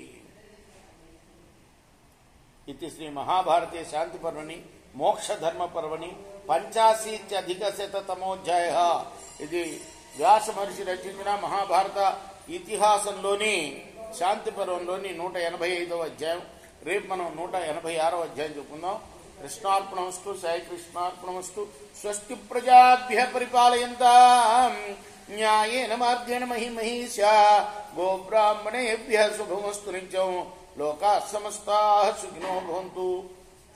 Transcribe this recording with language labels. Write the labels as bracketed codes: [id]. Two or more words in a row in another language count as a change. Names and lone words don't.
[sa] ఇది శ్రీ మహాభారతే శాంతి పర్వణి మోక్షధర్మ పర్వణి 85-శతమోధ్యాయ. [te] ఇది వ్యాస మహర్షి రచించిన మహాభారత ఇతిహాసంలోని శాంతి పర్వంలోని 185వ అధ్యాయం. రేపు మనం 186వ అధ్యాయం చెప్పుకుందాం. కృష్ణార్పణమస్తు. సాయి కృష్ణార్పణమస్తు. [sa] స్వస్తి ప్రజాభ్య పరిపాలయంతాం న్యాయేన మార్గేణ మహిమహీషా గోబ్రాహ్మణేభ్య శుభమస్తు. నిత్యం లోకాః సమస్తాః సుఖినో భవంతు.